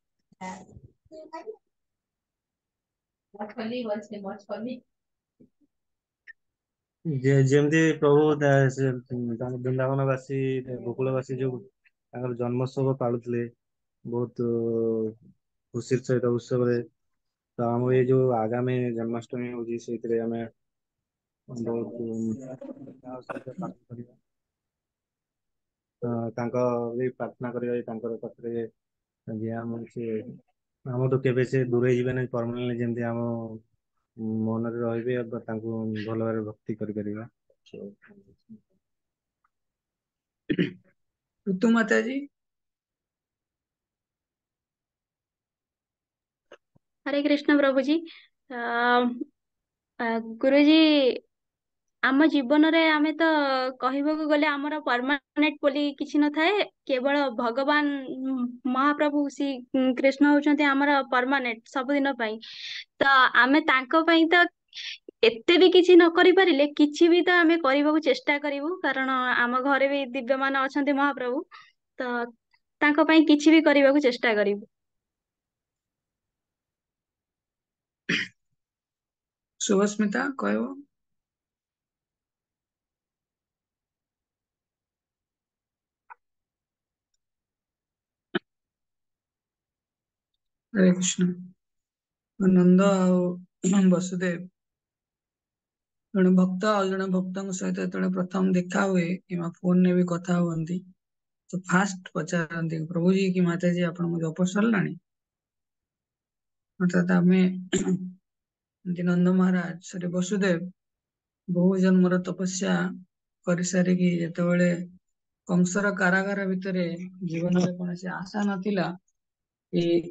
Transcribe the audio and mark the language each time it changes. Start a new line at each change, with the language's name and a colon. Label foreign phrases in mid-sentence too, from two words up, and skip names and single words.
Odia: ଯେମିତି ପ୍ରଭୁ ବୃନ୍ଦାବନ ବାସୀ ଗୋକୁଳ ବାସୀ ଯୋଉ ତାଙ୍କର ଜନ୍ମୋତ୍ସବ ପାଳୁଥିଲେ ବହୁତ ଖୁସିର ସହିତ ଉତ୍ସବରେ, ତ ଆମର ଏଇ ଯୋଉ ଆଗାମୀ ଜନ୍ମାଷ୍ଟମୀ ହଉଛି ସେଇଥିରେ ଆମେ ବହୁତ ଉତ୍ସାହ ସହିତ ପାଳନ କରିବା। ତାଙ୍କ ବି ପ୍ରାର୍ଥନା କରିବା ତାଙ୍କର ପାଖରେ ଯେ ଆମଠୁ କେବେ ସେ ଦୂରେଇ ଯିବେ ନାହିଁ ପରମାନେଣ୍ଟ, ଯେମିତି ଆମ ମନରେ ରହିବେ ବା ତାଙ୍କୁ ଭଲ ଭାବରେ ଭକ୍ତି କରିପାରିବା।
Hindi: ऋतु माता जी। हरे कृष्ण प्रभु जी।
Odia: गुरुजी ଆମ ଜୀବନରେ ଆମେ ତ କହିବାକୁ ଗଲେ ଆମର ପରମାନେଣ୍ଟ ବୋଲି କିଛି ନଥାଏ, କେବଳ ଭଗବାନ ମହାପ୍ରଭୁ ଶ୍ରୀ କୃଷ୍ଣ ହଉଛନ୍ତି ଆମର ପରମାନେଣ୍ଟ ସବୁଦିନ ପାଇଁ। ତ ଆମେ ତାଙ୍କ ପାଇଁ ତ ଏତେ ବି କିଛି ନ କରିପାରିଲେ କିଛି ବି ତ ଆମେ କରିବାକୁ ଚେଷ୍ଟା କରିବୁ, କାରଣ ଆମ ଘରେ ବି ଦିବ୍ୟମାନ ଅଛନ୍ତି ମହାପ୍ରଭୁ, ତ ତାଙ୍କ ପାଇଁ କିଛି ବି କରିବାକୁ ଚେଷ୍ଟା କରିବୁ। ଶୁଭସ୍ମିତା କହିବ।
Hindi: हरे कृष्ण।
Odia: नंद ଆଉ ବସୁଦେବ ଜଣେ ଭକ୍ତ ଆଉ ଜଣେ ଭକ୍ତଙ୍କ ସହିତ ଯେତେବେଳେ ପ୍ରଥମ ଦେଖା ହୁଏ କିମ୍ବା ଫୋନରେ ବି କଥା ହୁଅନ୍ତି, ତ ଫାଷ୍ଟ ପଚାରନ୍ତି ପ୍ରଭୁଜୀ କି ମାତାଜୀ ଆପଣଙ୍କୁ ଜପ ସରିଲାଣି? ଅର୍ଥାତ ଆମେ ନନ୍ଦ ମହାରାଜ ସରି ବସୁଦେବ ବହୁ ଜନ୍ମର ତପସ୍ୟା କରିସାରିକି ଯେତେବେଳେ କଂସର କାରାଗାର ଭିତରେ ଜୀବନରେ କୌଣସି ଆଶା ନଥିଲା, କି